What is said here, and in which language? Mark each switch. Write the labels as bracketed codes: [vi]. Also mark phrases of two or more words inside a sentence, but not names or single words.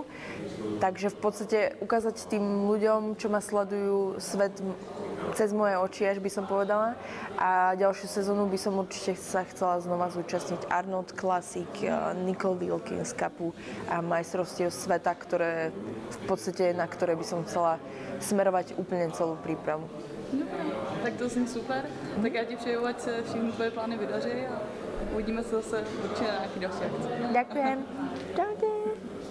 [sk] Takže v podstate ukázať tým ľuďom, čo ma sledujú, svet cez moje oči, až by som povedala. A ďalšiu sezónu by som určite sa chcela znova zúčastniť Arnold Classic, Nicole Wilkins Cupu a majstrovstiev sveta, ktoré v podstate, na ktoré by som chcela smerovať úplne celú prípravu. [cs] Dobre, tak to zní super. Tak já ti přeju, ať se všechny tvoje plány vydaří a uvidíme se zase určitě na nějaký další akci. [sk] Ďakujem. Čaute.